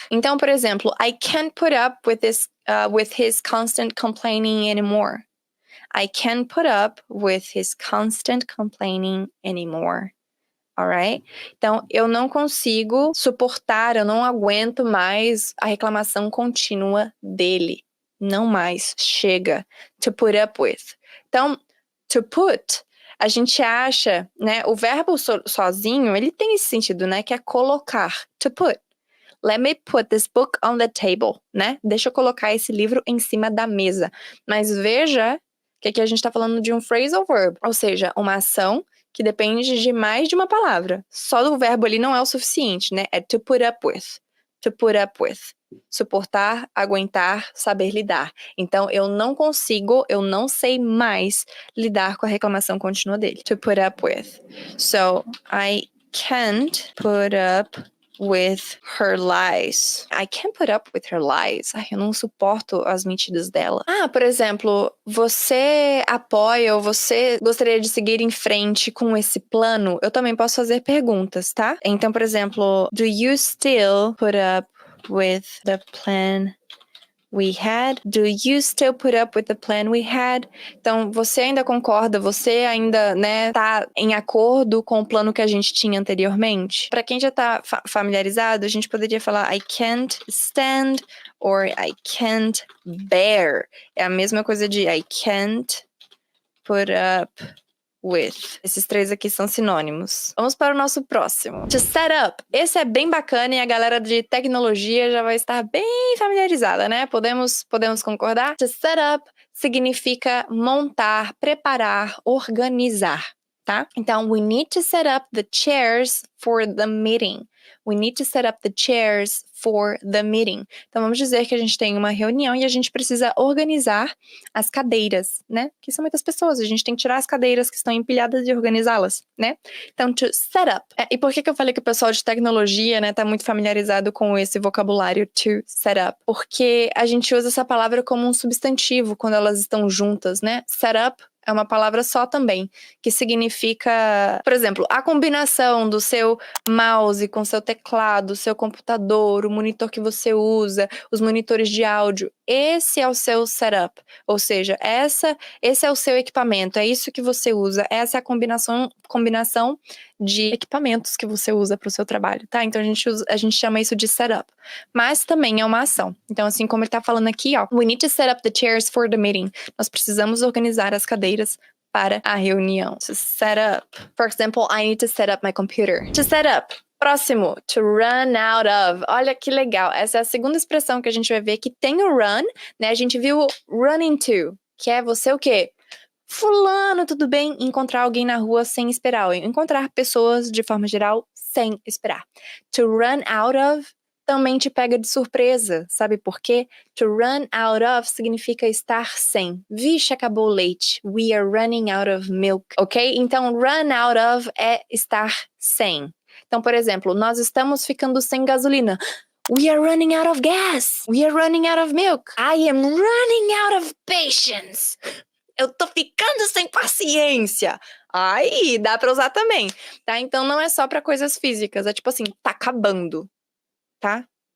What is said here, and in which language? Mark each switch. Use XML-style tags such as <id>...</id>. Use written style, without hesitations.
<pt>Então, por exemplo,</pt> <en>I can't put up with his constant complaining anymore. I can't put up with his constant complaining anymore. Alright?</en> <pt>Então, eu não consigo suportar, eu não aguento mais a reclamação contínua dele. Não mais. Chega. To put up with. Então, to put, a gente acha, né, o verbo sozinho, ele tem esse sentido, né, que é colocar.</pt> <en>To put. Let me put this book on the table, né?</en> <pt>Deixa eu colocar esse livro em cima da mesa. Mas veja que aqui a gente tá falando de um phrasal verb, ou seja, uma ação que depende de mais de uma palavra. Só do verbo ali não é o suficiente, né? É to put up with. To put up with. Suportar, aguentar, saber lidar. Então, eu não sei mais lidar com a reclamação contínua dele.</pt> <en>To put up with. So, I can't put up with her lies. I can't put up with her lies.</en> <pt>Ai, eu não suporto as mentiras dela. Ah, por exemplo, você apoia ou você gostaria de seguir em frente com esse plano? Eu também posso fazer perguntas, tá? Então, por exemplo,</pt> <en>do you still put up with the plan we had? Do you still put up with the plan we had?</en> <pt>Então, você ainda concorda? Você ainda, né, tá em acordo com o plano que a gente tinha anteriormente? Para quem já tá familiarizado, a gente poderia falar</pt> <en>I can't stand or I can't bear.</en> <pt>É a mesma coisa de</pt> <en>I can't put up with.</en> <pt>Esses três aqui são sinônimos. Vamos para o nosso próximo. To set up. Esse é bem bacana e a galera de tecnologia já vai estar bem familiarizada, né? Podemos concordar?</pt> <en>To set up</en> <pt>significa montar, preparar, organizar, tá? Então,</pt> <en>we need to set up the chairs for the meeting. We need to set up the chairs for the meeting.</en> <pt>Então, vamos dizer que a gente tem uma reunião e a gente precisa organizar as cadeiras, né? Que são muitas pessoas, a gente tem que tirar as cadeiras que estão empilhadas e organizá-las, né? Então, to set up. E por que eu falei que o pessoal de tecnologia, né, tá muito familiarizado com esse vocabulário to set up? Porque a gente usa essa palavra como um substantivo quando elas estão juntas, né? Set up é uma palavra só também, que significa, por exemplo, a combinação do seu mouse com seu teclado, seu computador, o monitor que você usa, os monitores de áudio. Esse é o seu setup, ou seja, esse é o seu equipamento, é isso que você usa, essa é a combinação de equipamentos que você usa para o seu trabalho, tá? Então a gente chama isso de setup, mas também é uma ação. Então, assim como ele tá falando aqui, ó,</pt> <en>we need to set up the chairs for the meeting.</en> <pt>Nós precisamos organizar as cadeiras para a reunião.</pt> <en>To set up. For example, I need to set up my computer. To set up.</en> <pt>Próximo,</pt> <en>to run out of.</en> <pt>Olha que legal. Essa é a segunda expressão que a gente vai ver que tem o run, né? A gente viu run into, que é você o quê? Fulano, tudo bem? Encontrar alguém na rua sem esperar. Ou encontrar pessoas, de forma geral, sem esperar. To run out of também te pega de surpresa. Sabe por quê? To run out of significa estar sem. Vixe, acabou o leite.</pt> <en>We are running out of milk. Ok?</en> <pt>Então, run out of é estar sem. Então, por exemplo, nós estamos ficando sem gasolina.</pt> <en>We are running out of gas. We are running out of milk. I am running out of patience.</en> <pt>Eu tô ficando sem paciência. Aí, dá pra usar também, tá? Então, não é só pra coisas físicas. É tipo assim, tá acabando, tá?</pt>